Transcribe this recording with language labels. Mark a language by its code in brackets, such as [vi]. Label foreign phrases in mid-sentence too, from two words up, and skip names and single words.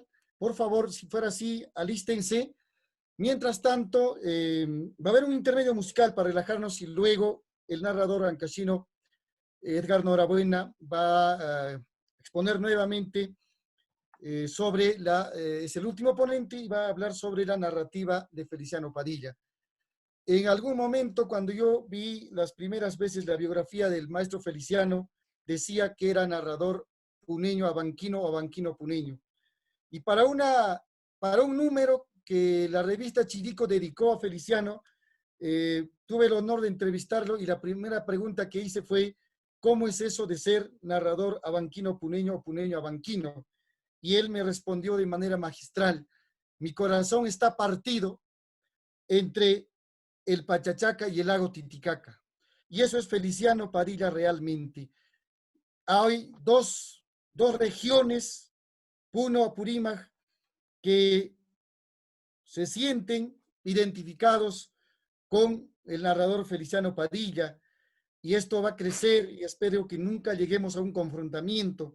[es] Por favor, si fuera así, alístense. Mientras tanto, va a haber un intermedio musical para relajarnos y luego el narrador ancashino Edgar Norabuena va a exponer nuevamente es el último ponente y va a hablar sobre la narrativa de Feliciano Padilla. En algún momento, cuando yo vi las primeras veces la biografía del maestro Feliciano, decía que era narrador puneño abanquino o abanquino puneño. Y para un número que la revista Chirico dedicó a Feliciano, tuve el honor de entrevistarlo y la primera pregunta que hice fue, ¿cómo es eso de ser narrador abanquino puneño o puneño abanquino? Y él me respondió de manera magistral, mi corazón está partido entre el Pachachaca y el lago Titicaca. Y eso es Feliciano Padilla realmente. Hay dos regiones, Puno, Apurímac, que se sienten identificados con el narrador Feliciano Padilla, y esto va a crecer y espero que nunca lleguemos a un confrontamiento.